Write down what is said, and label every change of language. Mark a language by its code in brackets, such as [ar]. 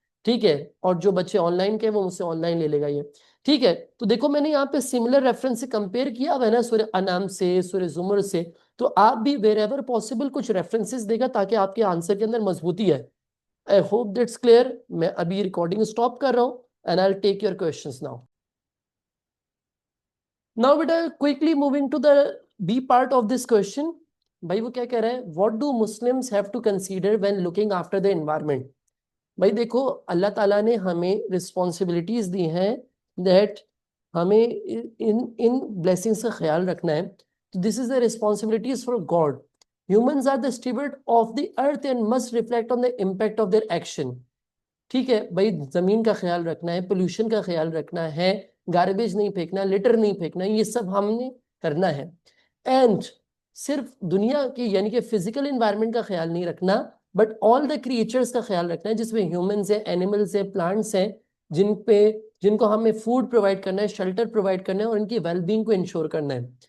[ur] ٹھیک ہے؟ اور جو بچے آن لائن کے وہ مجھ سے آن لائن لے لے گا یہ. ٹھیک ہے؟ تو دیکھو میں نے یہاں پہ سملر ریفرنس سے کمپیئر کیا ہوا ہے نا سورہ انعام سے، سورہ زمر سے. تو آپ بھی [en] wherever possible [ur] کچھ ریفرنسز دے گا تاکہ آپ کے آنسر کے اندر مضبوطی ہے. [en] I hope that's clear. [ur] میں ابھی ریکارڈنگ سٹاپ کر رہا ہوں [en] and I'll take your questions now. Now بیٹا quickly moving to the B part of this question. [ur] بھائی وہ کیا کہہ رہے ہیں؟ [en] What do Muslims have to consider when looking after the environment? [ur] بھائی دیکھو اللہ تعالیٰ نے ہمیں responsibilities دی ہیں that ہمیں ان blessings کا خیال رکھنا ہے. [en] This is the responsibilities for God. Humans are the steward of the earth and must reflect on the impact of their action. [ur] ٹھیک ہے بھائی، زمین کا خیال رکھنا ہے، پولوشن کا خیال رکھنا ہے، گاربیج نہیں پھینکنا، لٹر نہیں پھینکنا، یہ سب ہم نے کرنا ہے. اینڈ صرف دنیا کی یعنی کہ فزیکل انوائرمنٹ کا خیال نہیں رکھنا [en] but all the creatures [ur] کا خیال رکھنا ہے جس میں ہیومنز ہیں، اینیملز ہیں، پلانٹس ہیں، جن کو ہمیں فوڈ پرووائڈ کرنا ہے، شیلٹر پرووائڈ کرنا ہے اور ان کی ویل بینگ کو انشور کرنا ہے.